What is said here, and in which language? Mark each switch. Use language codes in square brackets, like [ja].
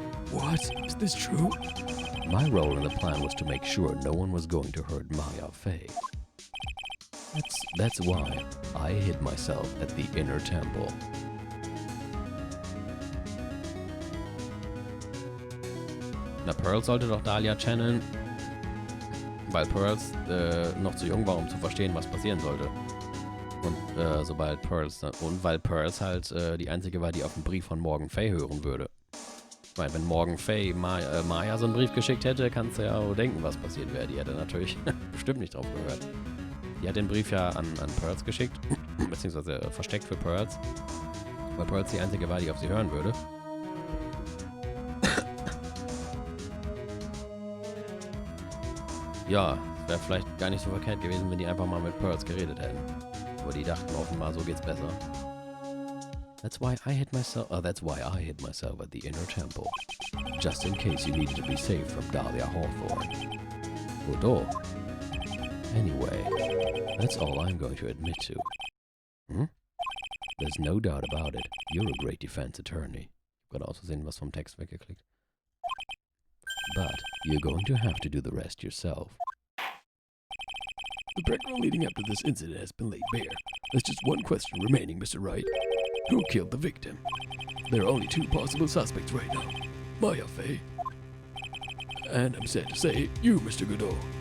[en] What? Is this true? My role in the plan was to make sure no one was going to hurt Maya Fay. That's why I hid myself at the inner temple. [de] Na, Pearls sollte doch Dahlia channeln, weil Pearls noch zu jung war, um zu verstehen, was passieren sollte. Und weil Pearls halt die einzige war, die auf den Brief von Morgan Fay hören würde. Ich meine, wenn Morgan Fay Maya so einen Brief geschickt hätte, kannst du ja auch denken, was passiert wäre. Die hätte natürlich bestimmt nicht drauf gehört. Die hat den Brief ja an Pearls geschickt, beziehungsweise versteckt für Pearls, weil Pearls die einzige war, die auf sie hören würde. Ja, es wäre vielleicht gar nicht so verkehrt gewesen, wenn die einfach mal mit Pearls geredet hätten. Aber die dachten offenbar, so geht's besser. [en] That's why I hid myself at the inner temple. Just in case you needed to be saved from Dahlia Hawthorne. Godot. Anyway, that's all I'm going to admit to. There's no doubt about it. You're a great defense attorney. [de] Ich habe gerade aus Versehen was vom Text weggeklickt. [en] But you're going to have to do the rest yourself. The background leading up to this incident has been laid bare. There's just one question remaining, Mr. Wright. Who killed the victim? There are only two possible suspects right now. Maya Fey. And I'm sad to say, you, Mr. Godot.